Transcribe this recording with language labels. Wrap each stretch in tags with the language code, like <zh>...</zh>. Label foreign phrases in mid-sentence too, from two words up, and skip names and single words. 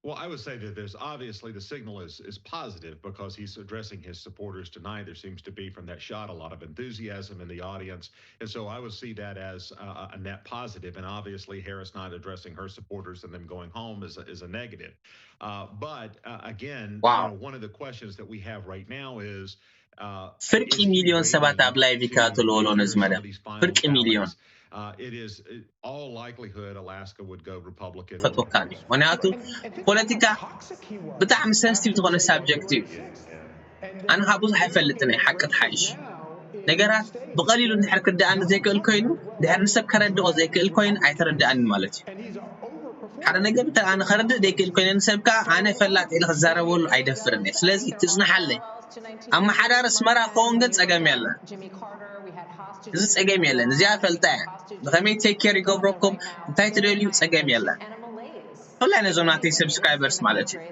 <en>Well, I would say that there's obviously the signal is positive because he's addressing his supporters tonight. There seems to be from that shot a lot of enthusiasm in the audience. And so I would see that as a net positive. And obviously Harris not addressing her supporters and them going home is a negative. But again, you know, one of the questions that we have right now is</en> <ti>ፍርቂ ሚሊዮን ሰባት ኣብ ላይቭ ይከታተልዎ ነዝመደ ፍርቂ ሚሊዮን</ti> <en>it is all likelihood Alaska would go Republican.</en> <ti>ፈቶካኒ ምክንያቱ ፖለቲካ ብጣዕሚ ሰንሲቲቭ ዝኾነ ሳብጀክት እዩ ኣነ ካብ ብዙሕ ኣይፈልጥን ሓቂ ተሓይሽ ነገራት ብቐሊሉ እንድሕር ክርዳእኒ ዘይክእል ኮይኑ ድሕር ንሰብ ከረድኦ ዘይክእል ኮይኑ ኣይተረዳእኒ ማለት እዩ ሓደ ነገር ኣነ ከረድእ ዘይክእል ኮይኑ ንሰብካ ኣነ ፈላጥ ኢለ ክዛረበሉ ኣይደፍርን ስለዚ ትጽናሓለይ ኣማሓዳር ስመራ ከውን ግን ፀገም የለ እዚ ፀገም የለን እዚኣ ፈልጣ ብኸመይ</ti> <en>take care</en> <ti>ይገብረኩም እንታይ ትደልዩ ፀገም የለን ሁላይነ ዞም ናተይ ሰብስክራይበርስ ማለት</ti>